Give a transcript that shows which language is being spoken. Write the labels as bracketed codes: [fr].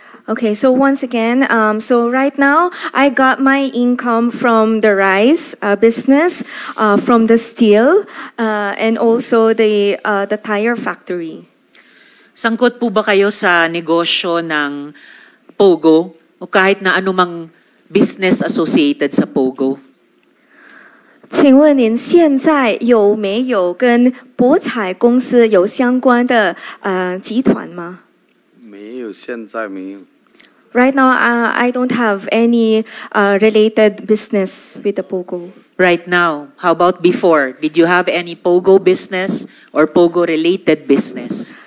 [en] Okay, so once again, so right now I got my income from the rice business, from the steel, and also the tire factory. [tl] Sangkot po ba kayo sa negosyo ng Pogo o kahit na anumang [en] business associated [tl] sa Pogo? [zh] 请问您现在有没有跟博彩公司有相关的集团吗？没有，现在没有。 [en] Right now, I don't have any related business with the Pogo. Right now, how about before? Did you have any Pogo business or Pogo related business?